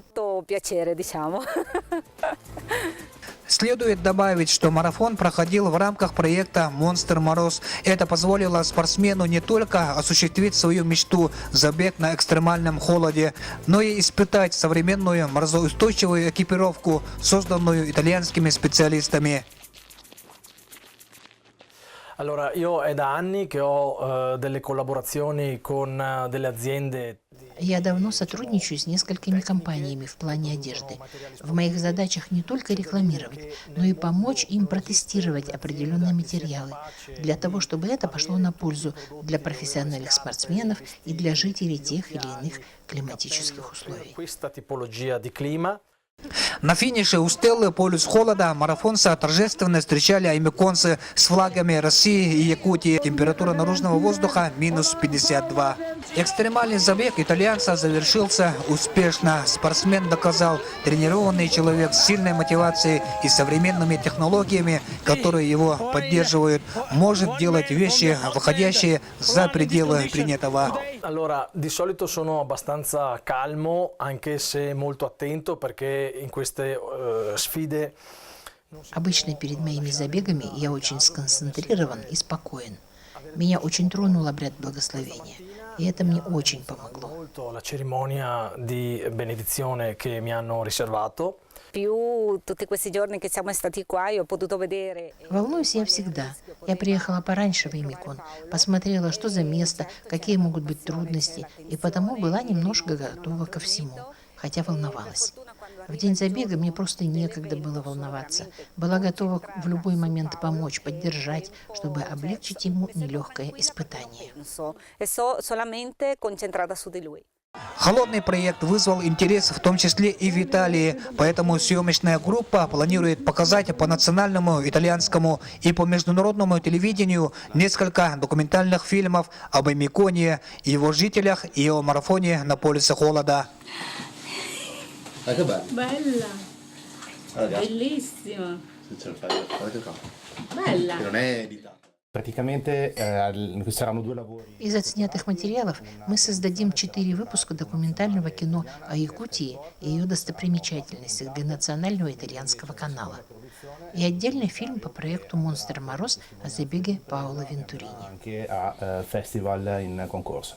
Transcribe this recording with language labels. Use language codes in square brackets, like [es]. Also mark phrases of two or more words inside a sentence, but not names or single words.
[ru] Следует добавить, что марафон проходил в рамках проекта «Монстр Мороз». Это позволило спортсмену не только осуществить свою мечту – забег на экстремальном холоде, но и испытать современную морозоустойчивую экипировку, созданную итальянскими специалистами. [it] Allora, io è da anni che ho delle collaborazioni con delle aziende. [ru] Я давно сотрудничаю с несколькими компаниями в плане одежды. В моих задачах не только рекламировать, но и помочь им протестировать определенные материалы, для того, чтобы это пошло на пользу для профессиональных спортсменов и для жителей тех или иных климатических условий. [it] Questa tipologia di clima. [ru] На финише у стелы «Полюс холода» марафонца торжественно встречали аймиконцы с флагами России и Якутии. Температура наружного воздуха минус 52. Экстремальный забег итальянца завершился успешно. Спортсмен доказал, тренированный человек с сильной мотивацией и современными технологиями, которые его поддерживают, может делать вещи, выходящие за пределы принятого. [it] Allora, di solito sono abbastanza calmo, anche se molto attento, perché in queste sfide. [ru] Обычно перед моими забегами я очень сконцентрирован и спокоен. Меня очень тронул обряд благословения. И это мне очень помогло. [it] Molto la cerimonia di benedizione che mi hanno riservato. Più tutti questi giorni che siamo stati qua, io ho potuto vedere. [ru] Волнуюсь я всегда. Я приехала пораньше в Имикон, посмотрела, что за место, какие могут быть трудности, и потому была немножко готова ко всему, хотя волновалась. В день забега мне просто некогда было волноваться. Была готова в любой момент помочь, поддержать, чтобы облегчить ему нелегкое испытание. [it] E so solamente concentrata su di lui. [ru] Холодный проект вызвал интерес в том числе и в Италии, поэтому съемочная группа планирует показать по национальному итальянскому и по международному телевидению несколько документальных фильмов об Имиконе, его жителях и о марафоне на полюсе холода. [it] Che bello. Bella, Allora, bellissima, se ce lo fai, guardate qua. bella. Che non è di tanto. Praticamente saranno 2 lavori. [ru] Из отснятых материалов мы создадим 4 выпуска документального кино о Якутии и ее достопримечательностях для национального итальянского канала. И отдельный фильм по проекту «Монстр Мороз» о забеге Паоло Вентурини. [it] Anche a festival in concorso.